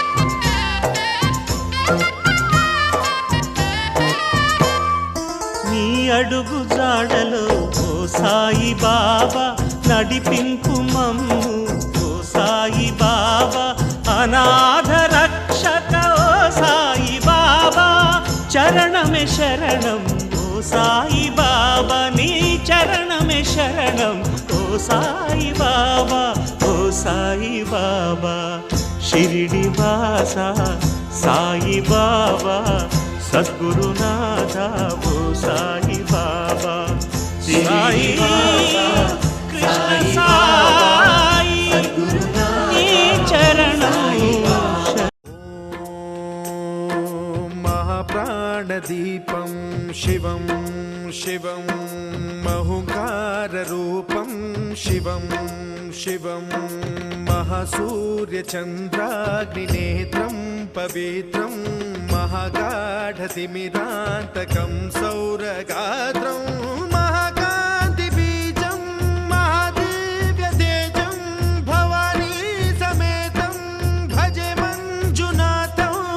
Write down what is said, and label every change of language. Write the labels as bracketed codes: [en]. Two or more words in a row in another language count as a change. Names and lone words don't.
[te] ನೀ అడుగు జాడలో ఓ సాయి బాబా నడిపింపు మమ్ము ఓ సాయి బాబా అనాథ రక్షక ఓ సాయి బాబా చరణమే శరణం ఓ సాయి బాబా నీ చరణమే శరణం ఓ సాయి బాబా ఓ సాయి బాబా షిరిడి వాస సాయి బాబా సద్గురునాథ ఓ సాయి బాబా సాయి కృష్ణ సాయి నీ చరణం [sa] महाप्राणदीपं शिवं शिवं महुकाररूपं शिवं शिवं महासूर्यचन्द्राग्निनेत्रं पवित्रं महागाढतिमिरान्तकं सौरगात्रं महाकान्तिबीजं महादिव्यतेजं भवानी समेतं भजे मञ्जुनाथं